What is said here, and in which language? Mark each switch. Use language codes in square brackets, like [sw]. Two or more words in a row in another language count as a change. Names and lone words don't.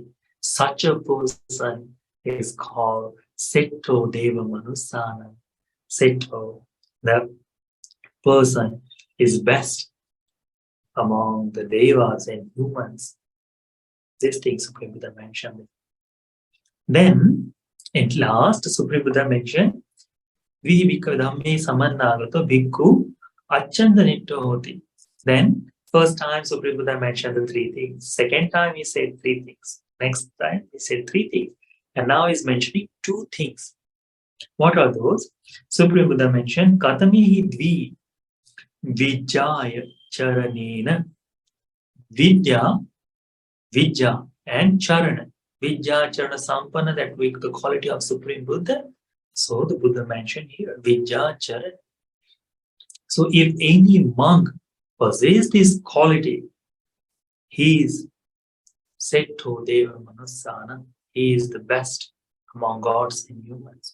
[en] Such a person is called [pi] Setto Deva Manusana. [en] Setto, the person is best among the devas and humans. These things Supreme Buddha mentioned. Then, at last, Supreme Buddha mentioned, [pi] Vihibhikkhave dhamme samannagato bhikkhu achanda nitto hoti. [en] Then, first time Supreme Buddha mentioned the three things. Second time he said three things. Next time he said three things. And now he's mentioning two things. What are those? Supreme Buddha mentioned, [pi] Katamihi dvi vijjaya charanena. [en] Vidya, and charana. [pi] Vidya, charana, sampanna, [en] that we the quality of Supreme Buddha. So the Buddha mentioned here, [pi] Vidya, charana. [en] So if any monk possesses this quality, he is [pi] Setto Deva Manusana. [en] He is the best among gods and humans.